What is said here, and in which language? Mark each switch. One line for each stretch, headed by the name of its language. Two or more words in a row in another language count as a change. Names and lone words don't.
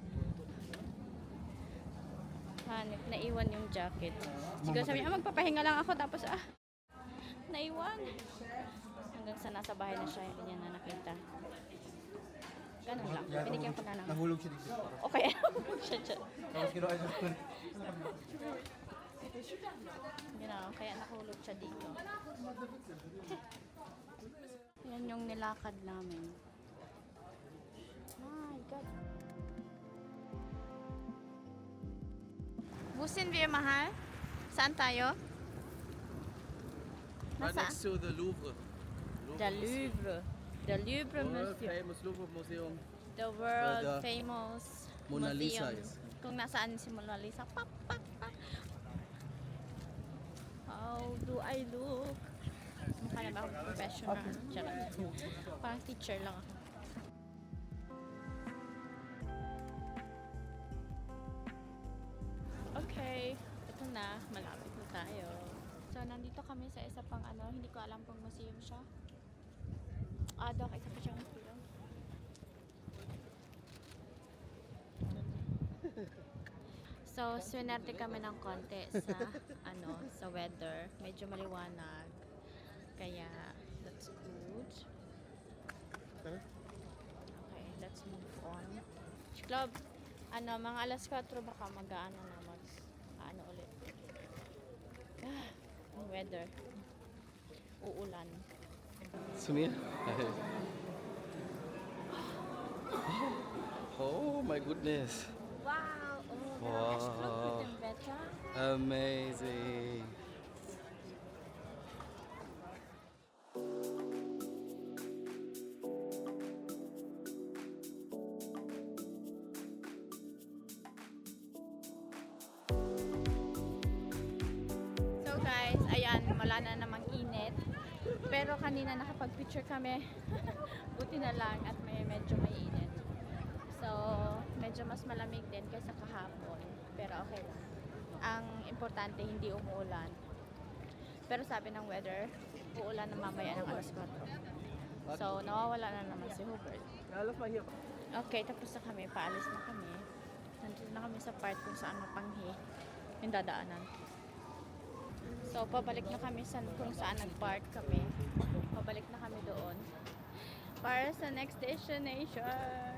Filipino: Hanip, naiwan yung jacket. Siguro sabi niya, magpapahinga lang ako tapos naiwan. Hanggang sa nasa bahay na siya, hindi niya na nakita. Ganun lang. Binigyan ko na lang. Nahulog siya dito. Okay, siya dyan. Tapos kinuha siya.
English: You know,
Filipino: kaya nahulog siya dito. Yan yung nilakad namin.
English: My God.
German: Wo sind wir,
Filipino: mahal? Saan tayo?
English: Right
Filipino: Nasaan?
English: next to the Louvre. The Louvre. The Louvre World Museum. famous Louvre Museum. The world the famous Mona Lisa museum. is.
Filipino: Kung nasaan si Mona Lisa.
English: Pak, pak, pak. How do I look?
Filipino: Mukha na ba akong professional? Charot. Parang teacher lang ako. Okay. Ito na. Malapit na tayo. So, nandito kami sa isa pang hindi ko alam kung museum siya. Dok, isa pa siyang museum. So, swinerte kami ng konti sa sa weather. Medyo maliwanag. Kaya,
English: that's good. Okay, let's move on. Club,
Filipino: mga alas 4 baka mag-aano na ulit. Ang weather. Uulan.
German: Zu mir?
English: Oh my goodness. Wow! Oh, Wow.
German: ich glaube mit dem Wetter.
English: Amazing.
Filipino: So guys, ayan, wala na namang init. Pero kanina nakapag-picture kami. Buti na lang at medyo may init. So, medyo mas malamig din kaysa kahapon. Pero okay lang. Ang importante, hindi umuulan. Pero sabi ng weather, uulan na mamaya ng alas 4. So, nawawala na naman si Hubert.
German: Ja, lass mal hier.
Filipino: Okay, tapos na kami. Paalis na kami. Nandito na kami sa part kung saan mapanghi yung dadaanan. So, pabalik na kami kung saan nag-park kami. Pabalik na kami doon. Para sa next destination.